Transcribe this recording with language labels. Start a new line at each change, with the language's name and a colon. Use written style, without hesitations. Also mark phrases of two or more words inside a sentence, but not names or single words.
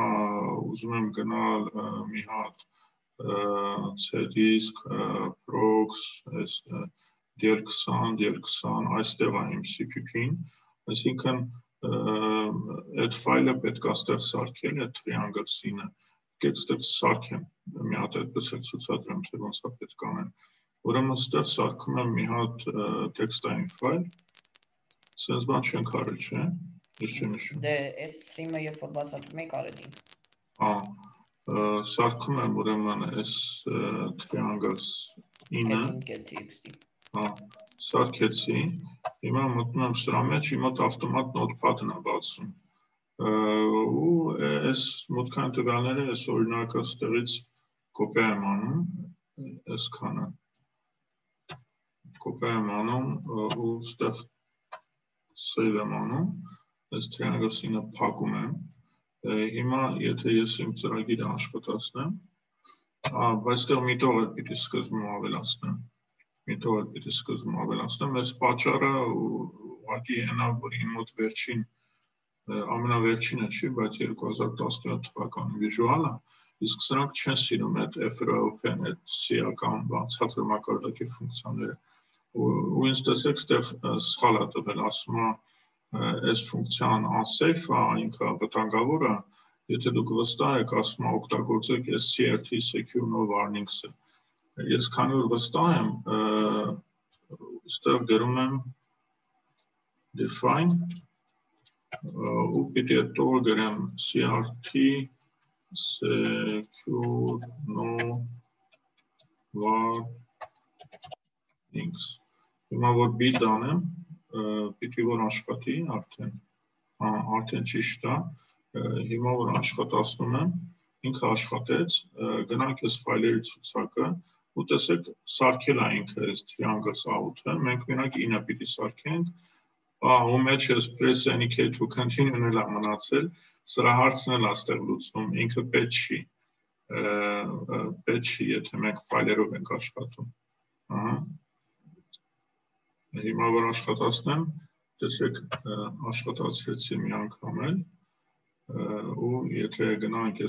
Armenian: ուզում եմ գնալ մի հատ C-disk, prox, DL20, DL20, այստեղ է իմ CPP-ն, այսինքն այդ ֆայլը պետք է ստեղ սարքել, այդ
English: triangle scene-
Armenian: ը, եկեք ստեղ սարքեմ, մի հատ այդպես էլ ցուցադրեմ, թե ոնց է պետք անել։ Ուրեմն ստեղ սարքում եմ մի հատ տեքստային ֆայլ, սենց բան չենք արել, չէ՞։ Ես չեմ հիշում։ Դե այս stream-ը երբ որ բացատրում եք արել եմ։ Սարքում եմ ուրեմն այս triangles in-ը։ Սարքեցի, հիմա մտնում եմ սրա մեջ, իմ մոտ ավտոմատ notepad-ն է բացում։ Ու այս մուտքային տվյալները այս օրինակը ստեղից կոպիա եմ անում, այսքանը կոպիա եմ անում ու ստեղ save եմ անում, այս
English: triangle scene-
Armenian: ը փակում եմ, հիմա եթե ես իմ ծրագիրը աշխատացնեմ, բայց ստեղ մի տող էլ պիտի սկզբում ավելացնեմ, այս պատճառը ուղղակի հենա, որ իմ մոտ վերջին ամենավերջինը չի, բայց 2017 թվականի վիժուալը, իսկ սրանք չեն սիրում այդ FROP-ն, այդ C-ական ցածր մակարդակի ֆունկցիաները։ Ու ինձ տեսեք, ստեղ սխալ է տվել, ասում է, այս ֆունկցիան unsafe է, ինքը վտանգավոր է, եթե դուք վստահ եք, ասում է, օգտագործեք
English: SCRT secure no warnings-
Armenian: ը։ Ես քանի որ վստահ եմ, ստեղ գրում եմ define ու պիտի այդ տողը գրեմ
English: CRT secure no warnings։
Armenian: Հիմա որ build անեմ, պիտի որ աշխատի արդեն ճիշտ է, հիմա որ աշխատացնում եմ, ինքը աշխատեց, գնանք այս ֆայլերի ցուցակը ու տեսեք սարքել է ինքը այս
English: triangles out-
Armenian: ը, մենք մենակ 9 պիտի սարքենք, ու մեջ ես
English: press any key to continue-
Armenian: ն էլ մնացել, սրա հարցն էլ աստեղ լուծվում, ինքը պետք չի, եթե մենք ֆայլերով ենք աշխատում։ Հիմա որ աշխատացնեմ, տեսեք աշխատացրեցի մի անգամ էլ, ու եթե գնանք այս